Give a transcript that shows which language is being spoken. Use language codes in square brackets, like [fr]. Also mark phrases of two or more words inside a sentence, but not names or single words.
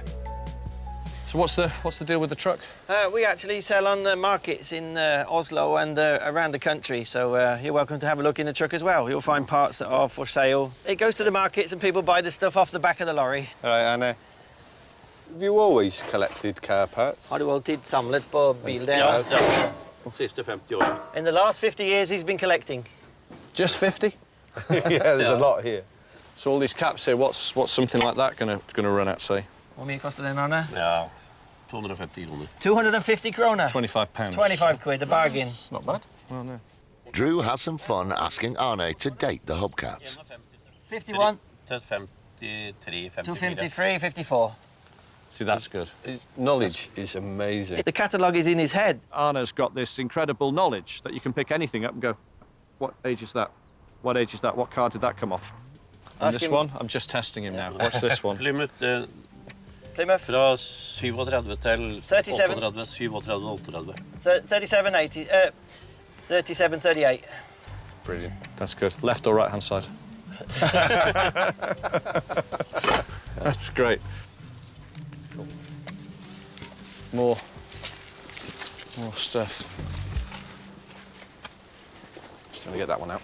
[en] So what's the deal with the truck? We actually sell on the markets in Oslo and around the country, so you're welcome to have a look in the truck as well. You'll find parts that are for sale. It goes to the markets and people buy the stuff off the back of the lorry. All right, Anna. Have you always collected car parts? [no] Har du alltid samlet på bildelar? Ja. De siste 50 åren. [en] In the last 50 years he's been collecting. Just 50? Yeah, there's a lot here. So all these caps here, what's something like that gonna run at, say? [sv] Hur mycket kostar den, Arne? [no] Ja, 250 kroner. 250 krona. [en] £25. 25 quid, a bargain. Not bad. Well, no. Drew has some fun asking Arne to date the hubcaps. 51, 53, 54. 253, 54. See, that's good. His knowledge is amazing. The catalogue is in his head. Arna's got this incredible knowledge that you can pick anything up and go, what age is that? What age is that? What car did that come off? And this one, I'm just testing him now. Watch this one. Plymouth, Plymouth. [no] fra 37 til 37. 38, 37 og 38. 37, 80, 37, 38. [en] Brilliant. That's good. Left or right hand side? That's great. Cool. More stuff. Just going to get that one out.